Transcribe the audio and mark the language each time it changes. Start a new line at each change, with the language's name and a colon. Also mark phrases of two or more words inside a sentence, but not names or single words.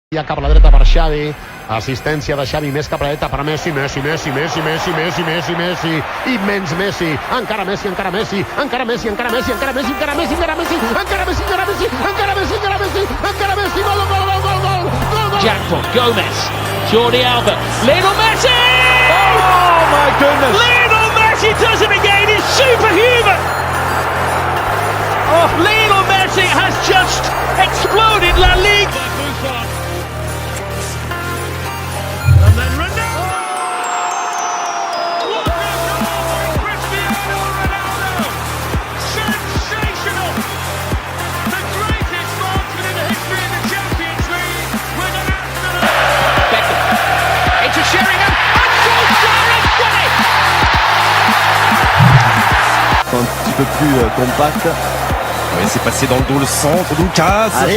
Catalan: Ja cap a la dreta per Xavi, assistència de Xavi, més cap a la dreta per Messi, Messi, immens Messi, encara Messi, encara Messi, encara Messi, gol, Jackpot, Gomez, Jordi Alba, Lionel Messi!
English: Oh my goodness! Lionel Messi does it again, he's superhuman! Oh, Lionel Messi has just exploded La Liga! And then Ronaldo! What a goal by Cristiano Ronaldo! Sensational! The greatest marksman in the history of the Champions League with an absolute... Beckham into Sheringham and Solskjaer has done it!
French: Un petit peu plus compact. Oui, c'est passé dans le dos, le centre, Lucas. Allez,